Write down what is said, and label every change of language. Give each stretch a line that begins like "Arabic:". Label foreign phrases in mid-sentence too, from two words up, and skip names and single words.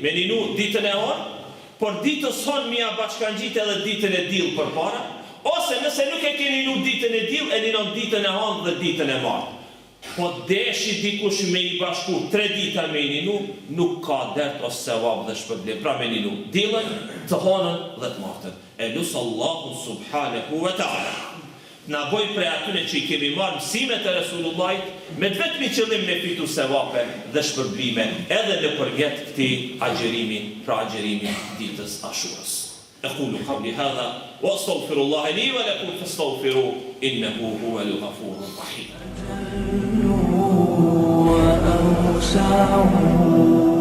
Albanian: Me linu ditën e hon, por ditës hon mia bashkangjit edhe ditën e diell përpara, ose nëse nuk e keni linu ditën e diell, e linon ditën e hon dhe ditën e martë. Po deshi dikush me I bashku 3 dita me I linu, nuk ka dert ose sevap dhe shpërblim. Pra me linu diellën, të honën dhe të martën. E lusë Allahu
Arabic: سبحانه وتعالى
Albanian: na boj prej atyre që I kemi marrë mësimet e Resulullahit me të vetmi qëllim me fitu sevape dhe shpërblime edhe në përget këtij agjërimi, pra agjërimi ditës Ashurës.
Arabic: أقول قولي هذا وأستغفر الله لي ولكم فاستغفروه إنه هو الغفور الرحيم.